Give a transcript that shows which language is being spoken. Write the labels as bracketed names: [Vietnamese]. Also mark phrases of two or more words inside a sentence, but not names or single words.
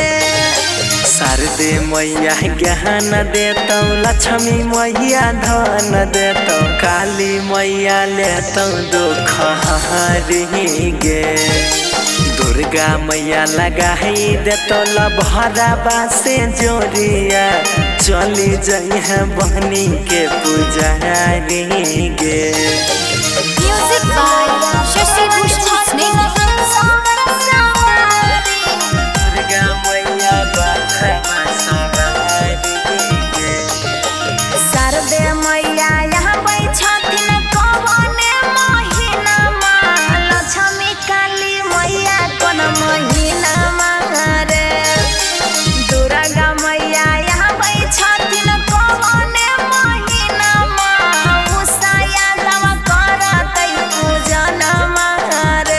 [Maithili] शारदे मैया ज्ञान देतौ लक्ष्मी मैया धन देतौ काली मैया लेतौ दुख हरी गे दुर्गा मैया लगाई देतौ लभरवा से जोरिया चली जइहे बहनी के पुजारी गे [English] Music by Shashi Bhushan Snake. [Maithili] शारदे मैया यहाँ छथिन कौने महीनामा लक्ष्मी काली मैया कोन महीनामा रे दुर्गा मैया यहाँ छथिन कौने महीनामा उषाया लव करतै पूजनमा रे